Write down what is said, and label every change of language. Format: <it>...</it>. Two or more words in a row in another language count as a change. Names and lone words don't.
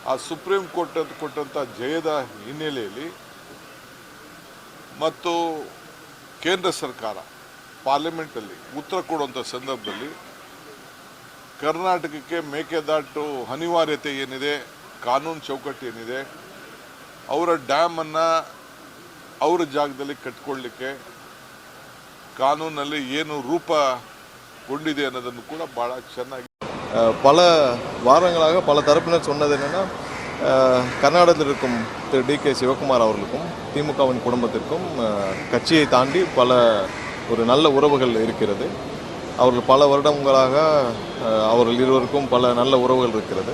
<kn>ಆ ಸುಪ್ರೀಂ ಕೋರ್ಟ್ ಕೊಟ್ಟಂಥ ಜಯದ ಹಿನ್ನೆಲೆಯಲ್ಲಿ ಮತ್ತು ಕೇಂದ್ರ ಸರ್ಕಾರ ಪಾರ್ಲಿಮೆಂಟಲ್ಲಿ ಉತ್ತರ ಕೊಡುವಂಥ ಸಂದರ್ಭದಲ್ಲಿ ಕರ್ನಾಟಕಕ್ಕೆ ಮೇಕೆದಾಟು ಅನಿವಾರ್ಯತೆ ಏನಿದೆ, ಕಾನೂನು ಚೌಕಟ್ಟು ಏನಿದೆ, ಅವರ ಡ್ಯಾಮನ್ನು ಅವರ ಜಾಗದಲ್ಲಿ ಕಟ್ಕೊಳ್ಳಿಕ್ಕೆ ಕಾನೂನಲ್ಲಿ ಏನು ರೂಪಗೊಂಡಿದೆ ಅನ್ನೋದನ್ನು ಕೂಡ ಭಾಳ ಚೆನ್ನಾಗಿ</kn> <ta>பல வாரங்களாக பல தரப்பினர் சொன்னது என்னென்னா, கர்நாடகத்தில் இருக்கும் திரு டி.கே. சிவகுமார் அவர்களுக்கும் திமுகவின் குடும்பத்திற்கும் கட்சியை தாண்டி ஒரு நல்ல உறவுகள் இருக்கிறது. அவர்கள் பல வருடங்களாக அவர்கள் இருவருக்கும் பல நல்ல உறவுகள் இருக்கிறது.</ta>